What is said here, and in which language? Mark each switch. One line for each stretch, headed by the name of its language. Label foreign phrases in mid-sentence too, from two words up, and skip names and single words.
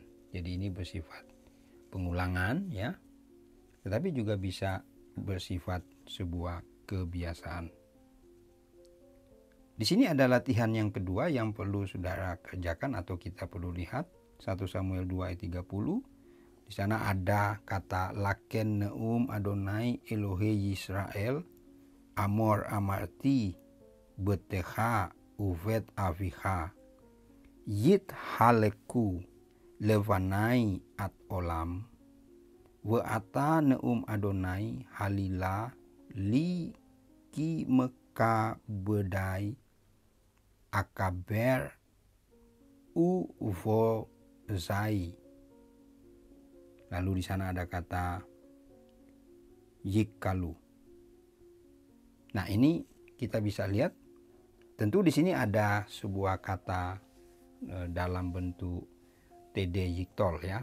Indonesian: Jadi ini bersifat pengulangan ya, tetapi juga bisa bersifat sebuah kebiasaan. Di sini ada latihan yang kedua yang perlu saudara kerjakan atau kita perlu lihat. 1 Samuel 2 ayat 30. Di sana ada kata
Hebrew: לכן נאם אדוני אלוהי ישראל אמור אמרתי ביתך ובית אביך יתהלכו לפני עד עולם ועתה נאם אדוני חלילה לי כי מכבדי אכבד ובזי.
Indonesian: Lalu di sana ada kata yikalu. Nah, ini kita bisa lihat. Tentu di sini ada sebuah kata dalam bentuk TD yiktol ya.